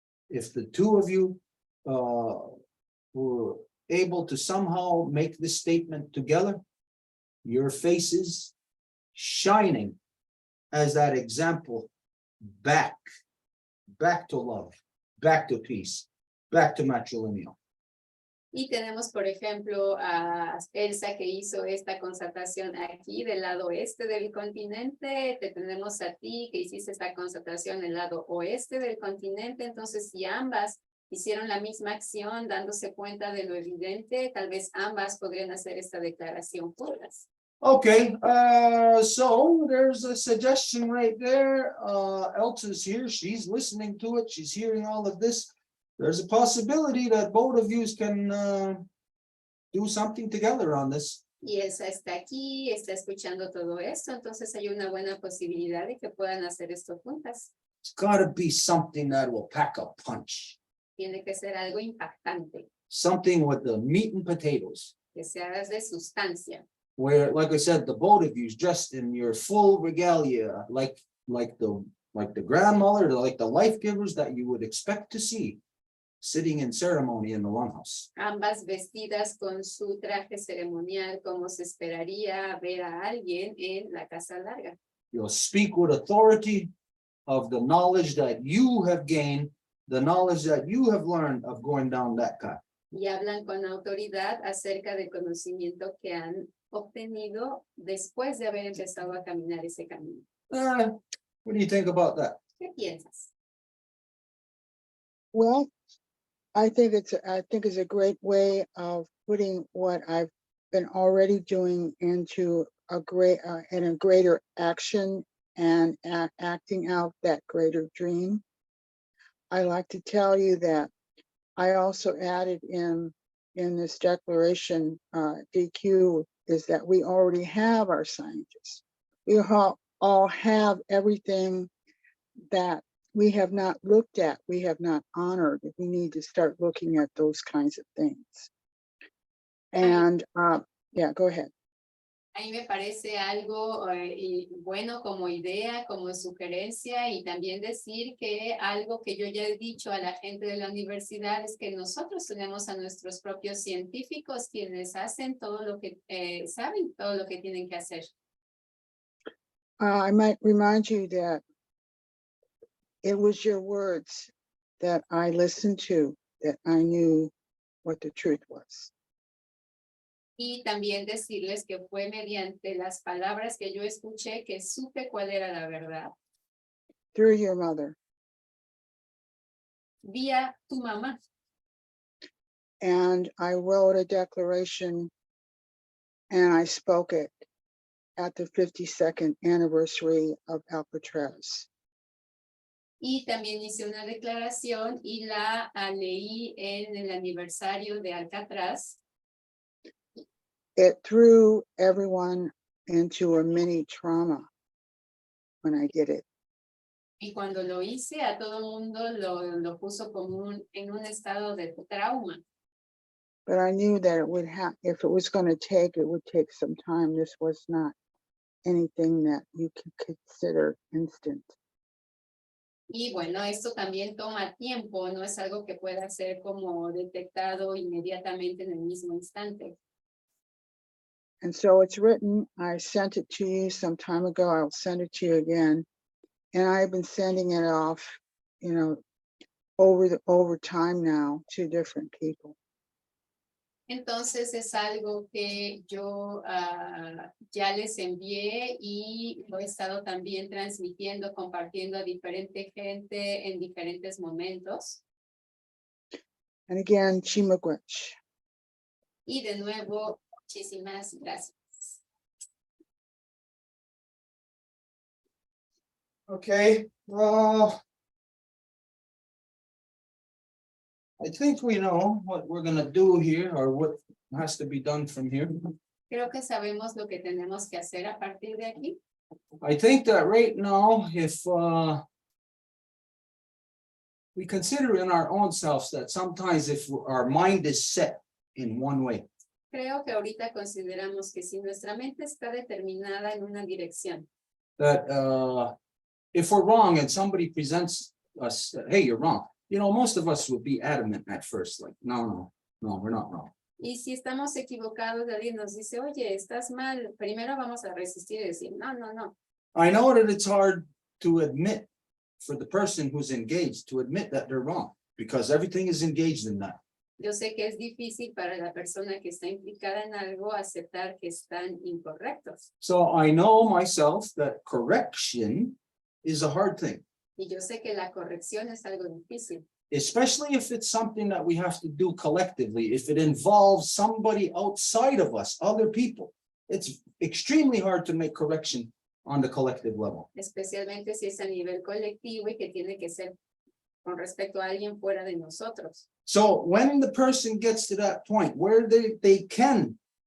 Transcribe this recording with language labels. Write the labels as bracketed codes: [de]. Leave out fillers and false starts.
[en] If the two of you were able to somehow make this statement together, your faces shining as that example, back to love, back to peace, back to matrilineal. [es] Y tenemos, por ejemplo, a Elsa que hizo esta constatación aquí del lado oeste del continente. Te tenemos a ti que hiciste esta constatación del lado oeste del continente. Entonces, si ambas hicieron la misma acción dándose cuenta de lo evidente, tal vez ambas podrían hacer esta declaración juntas. [en] Okay, so there's a suggestion right there. Elsa's here, she's listening to it, she's hearing all of this. There's a possibility that both of you can do something together on this [es] Y Elsa está aquí, está escuchando todo esto, entonces hay una buena posibilidad de que puedan hacer esto juntas. [en] It's gotta be something that will pack a punch, [es] Tiene que ser algo impactante, [en] something with the meat and potatoes. [es] que sea de sustancia. [en] Where, like I said, the both of you is dressed in your full regalia, like the grandmother, like the life givers that you would expect to see sitting in ceremony in the longhouse. [es] Ambas vestidas con su traje ceremonial, como se esperaría ver a alguien en la casa larga. [en] You'll speak with authority of the knowledge that you have gained, the knowledge that you have learned of going down that path. [es] Y hablan con autoridad acerca del conocimiento que han obtenido después de haber empezado a caminar ese camino. [en] What do you think about that? [es] ¿Qué piensas? [en] Well, I think it's a great way of putting what I've been already doing into a greater action and acting out that greater dream. I like to tell you that I also added in this declaration, DQ, is that we already have our scientists. We all have everything that we have not looked at, we have not honored. We need to start looking at those kinds of things. And yeah, go ahead. [es] A mí me parece algo bueno como idea, como sugerencia, y también decir que algo que yo ya he dicho a la gente de la universidad es que nosotros tenemos a nuestros propios científicos quienes hacen todo lo que saben, todo lo que tienen que hacer. [en] I might remind you that it was your words that I listened to, that I knew what the truth was. [es] Y también decirles que fue mediante las palabras que yo escuché que supe cuál era la verdad. [en] Through your mother. [es] Vía tu mamá. [en] And I wrote a declaration and I spoke it at the 52nd anniversary of Alcatraz. [es] Y también hice una declaración y la leí en el aniversario de Alcatraz. [en] It threw everyone into a mini trauma when I did it. [es] Y cuando lo hice, a todo mundo lo puso como en un estado de trauma. [en] But I knew that it would have, if it was going to take, it would take some time. This was not anything that you could consider instant. [es] Y bueno, esto también toma tiempo, no es algo que pueda ser como detectado inmediatamente en el mismo instante. [en] And so it's written, I sent it to you some time ago, I'll send it to you again. And I've been sending it off, you know, over time now to different people. [es] Entonces es algo que yo ya les envié y lo he estado también transmitiendo, compartiendo a diferente gente en diferentes momentos. [en] And again, Chimagwech. [es] Y de nuevo, muchísimas gracias. [en] Okay, I think we know what we're gonna do here or what has to be done from here. [es] Creo que sabemos lo que tenemos que hacer a partir de aquí. [en] I think that right now, if we consider in our own selves that sometimes if our mind is set in one way, [es] Creo que ahorita consideramos que si nuestra mente está determinada en una dirección, [en] that if we're wrong and somebody presents us, that, hey, you're wrong, you know, most of us would be adamant at first, like, no, we're not wrong. [es] y si estamos equivocados, alguien nos dice, oye, estás mal, primero vamos a resistir y decir, no. [en] I know that it's hard to admit for the person who's engaged to admit that they're wrong because everything is engaged in that. [es] Yo sé que es difícil para la persona que está implicada en algo aceptar que están incorrectos. [en] So I know myself that correction is a hard thing, [es] Y yo sé que la corrección es algo difícil, [en] especially if it's something that we have to do collectively. If it involves somebody outside of us, other people, it's extremely hard to make correction on the collective level. [es] especialmente si es a nivel colectivo y que tiene que ser con respecto a alguien fuera de nosotros. [en] So when the person gets to that point where they can